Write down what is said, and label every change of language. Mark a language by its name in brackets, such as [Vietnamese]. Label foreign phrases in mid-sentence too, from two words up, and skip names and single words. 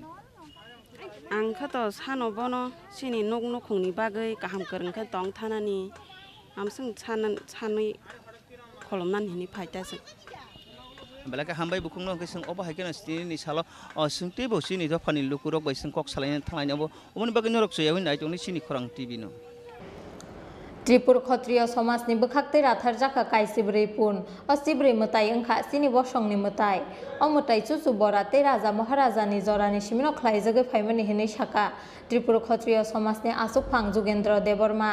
[Kok Borok] angkha to sano bono sini nok khungni bagai kaham kerengkha tong thanani amsung sanai kholomnan hini phaita sing belaka hambai bukungno ke sing oba hakena stini ni salo sing tebo sini do phani lukurok bai sing kok salain thangai nabo omoni bagai norok soyawin nai tongni sini khorang tv no त्रिपुर क्षत्रिय समाजनि बोखाक्तै राथार जाखा काइसिब्रै पुन असिब्रै मताय ओंखा सिनि बसंनि मताय अमताय चुचु बराते राजा महाराजानि जरानि सिमिनो ख्लाइजगै फाइमानि हिनै साका त्रिपुर क्षत्रिय समाजनि आसुकफां जुगेन्द्र देबर्मा